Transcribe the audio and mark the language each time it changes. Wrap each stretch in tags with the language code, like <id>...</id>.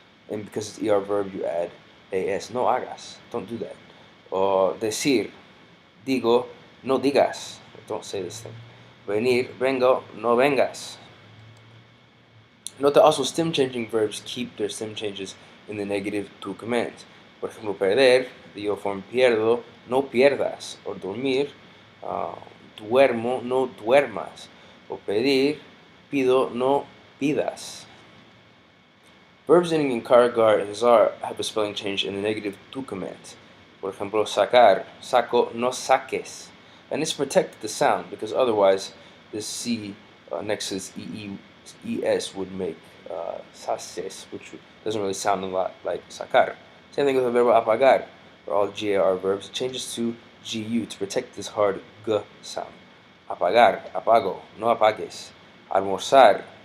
<en>And because it's ER verb, you add as.</en> <es>No hagas.</es> <en>Don't do that. Or decir,</en> <es>digo, no digas.</es> <en>Don't say this thing.</en> <es>Venir, vengo, no vengas.</es> <en>Note that also stem changing verbs keep their stem changes in the negative tu commands.</en> <es>Por ejemplo, perder,</es> <en>the yo form</en> <es>pierdo, no pierdas. Or dormir, duermo, no duermas. O pedir, pido, no pidas.</es> <en>Verbs ending in car, gar, and zar have a spelling change in the negative tu commands.</en> <es>Por ejemplo, sacar, saco, no saques.</es> <en>And it's protect the sound, because otherwise this C next to this ES would make saces, which doesn't really sound a lot like sacar. Same thing with the verb apagar, where all GAR verbs, it changes to GU to protect this hard G sound.</en> <es>Apagar, apago, no apagues.</es> <en>Almorzar,</en>